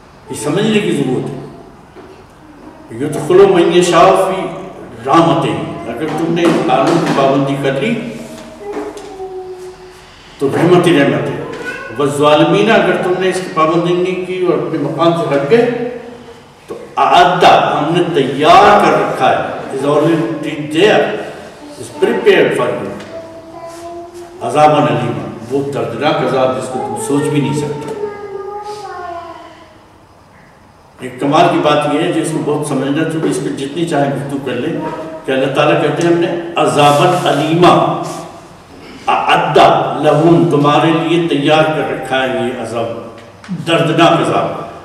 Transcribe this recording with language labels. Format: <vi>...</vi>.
<ur>یہ سمجھنے کی ضرورت ہے.</ur> <ar>یدخل من یشاء فی رحمتہ،</ar> <ur>اگر تم نے قانون کی پابندی کر لی تو رحمت ہی رحمت ہے. والظالمین، اگر تم نے اس کی پابندی نہیں کی اور اپنے مقام سے ہٹ گئے تو اعد، ہم نے تیار کر رکھا ہے.</ur> <en>is already there, is prepared for you.</en> <ar>عذاباً علیما،</ar> <ur>وہ دردناک عذاب جس کو تم سوچ بھی نہیں سکتے. ایک کمال کی بات یہ ہے جس کو بہت سمجھنا چاہیے، اس پہ جتنی چاہیں گفتگو کر لیں، کہ اللہ تعالیٰ کہتے ہیں ہم نے</ur> <ar>عذاباً علیما اعد لہم،</ar> <ur>تمہارے لیے تیار کر رکھا ہے یہ عذاب، دردناک عذاب.</ur>